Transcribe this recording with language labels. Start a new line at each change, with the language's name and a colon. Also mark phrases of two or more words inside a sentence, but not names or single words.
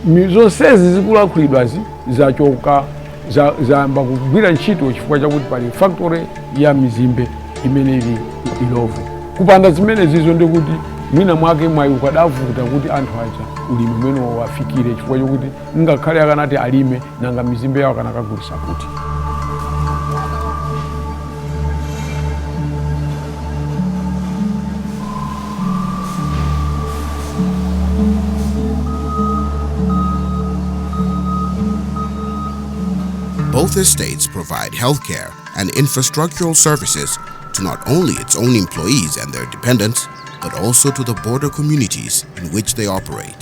Nyanja: Zonsezi zikulakulidwazi zachoka zamba kugwira ntchito chifukwa chakuti pali factory ya mizimbe imene ili Illovo. Kupanda zimene zizo ndikuti mwina mwake mwayi ukadavuta kuti anthu aja ulimi umene wafikire chifukwa chokuti ngakhale akanati alime nanga mizimbe yawo kanakagulisa kuti.
English: Both estates provide healthcare and infrastructural services to not only its own employees and their dependents, but also to the border communities in which they operate.